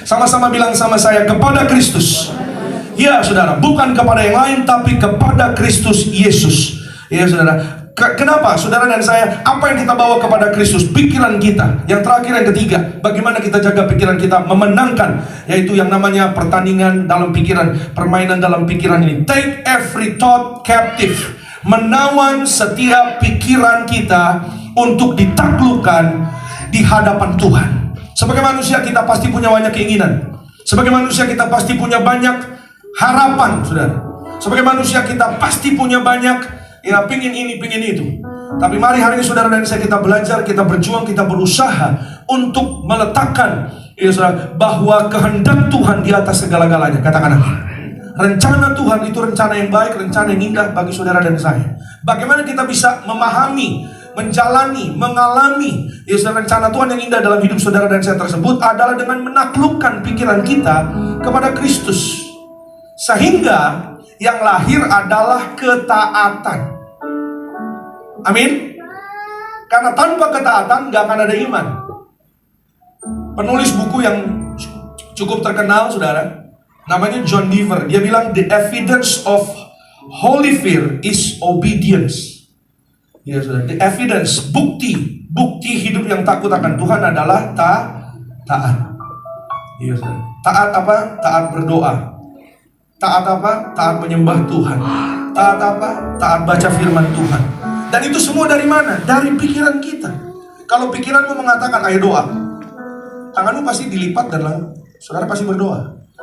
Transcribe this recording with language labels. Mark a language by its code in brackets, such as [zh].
[id] Sama-sama bilang sama saya, kepada Kristus. Ya saudara, bukan kepada yang lain, tapi kepada Kristus Yesus. Ya saudara, kenapa saudara dan saya, apa yang kita bawa kepada Kristus? Pikiran kita. Yang terakhir, yang ketiga, bagaimana kita jaga pikiran kita memenangkan, yaitu yang namanya pertandingan dalam pikiran, permainan dalam pikiran ini. [en] Take every thought captive. [id] Menawan setiap pikiran kita untuk ditaklukkan di hadapan Tuhan. Sebagai manusia kita pasti punya banyak keinginan. Sebagai manusia kita pasti punya banyak harapan, saudara. Sebagai manusia kita pasti punya banyak, ya, pingin ini, pingin itu. Tapi mari hari ini saudara dan saya kita belajar, kita berjuang, kita berusaha untuk meletakkan, ya saudara, bahwa kehendak Tuhan di atas segala-galanya. Katakan amin. Rencana Tuhan itu rencana yang baik, rencana yang indah bagi saudara dan saya. Bagaimana kita bisa memahami, menjalani, mengalami rencana Tuhan yang indah dalam hidup saudara dan saya tersebut adalah dengan menaklukkan pikiran kita kepada Kristus. Sehingga yang lahir adalah ketaatan. Amin. Karena tanpa ketaatan gak akan ada iman. Penulis buku yang cukup terkenal saudara, namanya John Deaver. Dia bilang [en] the evidence of holy fear is obedience. [id] Ya saudara, [en] the evidence, [id] bukti hidup yang takut akan Tuhan adalah taat. Ya saudara. Taat apa? Taat berdoa. Taat apa? Taat menyembah Tuhan. Taat apa? Taat baca firman Tuhan. Dan itu semua dari mana? Dari pikiran kita. Kalau pikiranmu mengatakan ayo doa, tanganmu pasti dilipat dan saudara pasti berdoa.